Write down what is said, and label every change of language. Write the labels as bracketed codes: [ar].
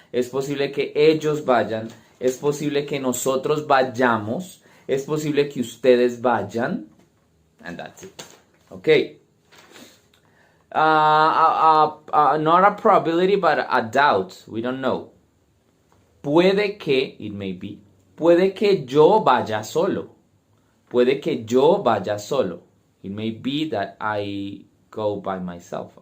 [es] Es posible que ellos vayan. Es posible que nosotros vayamos. Es posible que ustedes vayan. [en] And that's it. Okay. Not a probability, but a doubt. We don't know. [es] Puede que, [en] it may be, [es] puede que yo vaya solo. Puede que yo vaya solo. [en] It may be that I go by myself.